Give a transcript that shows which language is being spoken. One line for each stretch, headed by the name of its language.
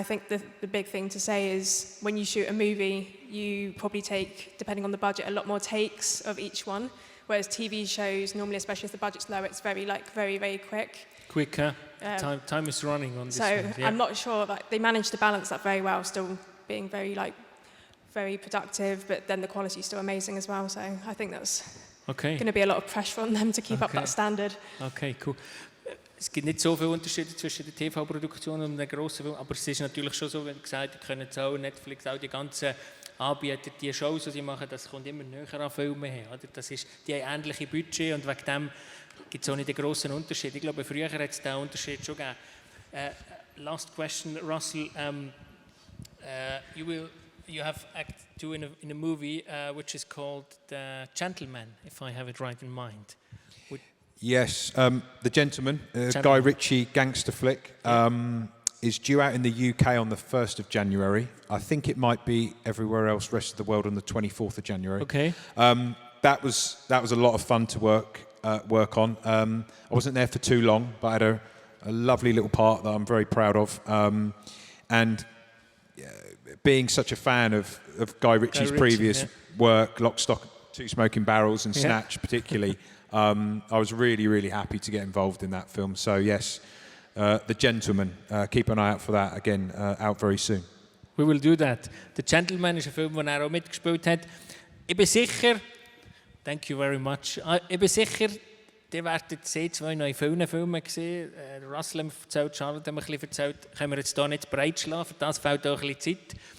English: And I think the big thing to say is when you shoot a movie, you probably take, depending on the budget, a lot more takes of each one, whereas TV shows, normally, especially if the budget's low, it's very, very quick. Quicker. Time is running on this so one. Yeah. I'm not sure, they managed to balance that very well, still being very productive, but then the quality is still amazing as well. So I think that's going to be a lot of pressure on them to keep up that standard. Okay, cool.
German: Es gibt nicht so viele Unterschiede zwischen der TV-Produktion und einem grossen Film, aber es ist natürlich schon so, wie gesagt, ihr könnt auch Netflix, auch die ganzen Anbieter, die Shows, die sie machen, das kommt immer näher an Filme her. Oder? Die haben ähnliche Budget und wegen dem gibt es auch nicht einen grossen Unterschied. Ich glaube, früher hat es diesen Unterschied schon gegeben.
English: Last question, Russell. You have acted too in a movie which is called The Gentleman, if I have it right in mind. Yes, The Gentleman, Guy Ritchie gangster flick, is due out in the UK on the 1st of January. I think it might be everywhere else, rest of the world, on the 24th of January. Okay. That was a lot of fun to work on. I wasn't there for too long, but I had a lovely little part that I'm very proud of. And being such a fan of Guy Ritchie's previous work, Lock, Stock, Two Smoking Barrels and Snatch particularly, I was really, really happy to get involved in that film. So yes, The Gentleman, keep an eye out for that, again, out very soon. We will do that.
German: The Gentleman ist ein Film, den er auch mitgespielt hat. Ich bin sicher,
English: thank you very much,
German: ich bin sicher, ihr werdet zwei noch in vielen Filmen gesehen. Russell hat mir erzählt, Charlotte hat mir ein bisschen erzählt, können wir jetzt hier nicht breitschlagen, für das fehlt auch ein bisschen Zeit.